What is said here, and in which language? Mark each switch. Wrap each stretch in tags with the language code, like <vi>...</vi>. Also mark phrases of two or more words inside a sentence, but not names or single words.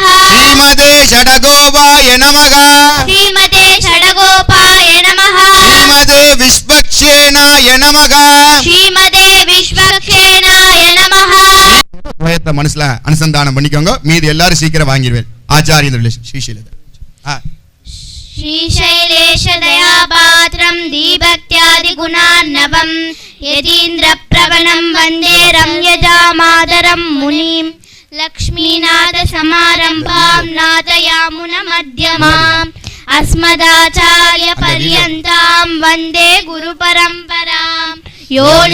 <sa>श्रीमते शठकोपाय नमः. श्रीमते शठकोपाय नमः. श्रीमते विष्वक्सेनाय नमः. श्रीमते विष्वक्सेनाय नमः.</sa> <ta>துவயத்தை மனசுல அனுசந்தானம் பண்ணிக்கோங்க. மீதி எல்லாரும் சீக்கிரம் வாங்கிடுவேன். ஆச்சாரிய ஸ்ரீசைலதர்.</ta> <sa>श्रीशैलेश दयापात्रं दीभक्त्यादि गुणार्णवं यतीन्द्र प्रवणं वन्दे रम्यजामादरं मुनिं लक्ष्मीनाथ समारम्भां नाथयामुन मध्यमाम् अस्मदाचार्य पर्यन्तां वन्दे गुरुपरम्परां यो</sa>